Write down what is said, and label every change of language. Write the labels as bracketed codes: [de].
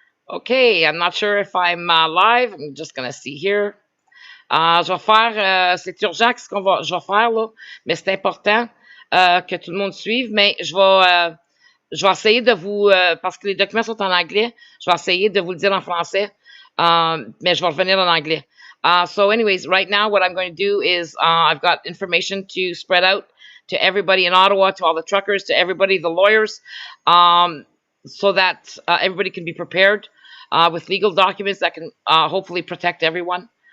[en] Okay, I'm not sure if I'm live. I'm just gonna see here. [fr] Je vais faire, c'est urgent ce je vais faire là, mais c'est important que tout le monde suive. Mais je vais essayer de vous, parce que les documents sont en anglais, je vais essayer de vous le dire en français, mais je vais revenir en anglais. [en] So, anyways, right now, what I'm going to do is I've got information to spread out to everybody in Ottawa, to all the truckers, to everybody, the lawyers, so that everybody can be prepared with legal documents that can hopefully protect everyone.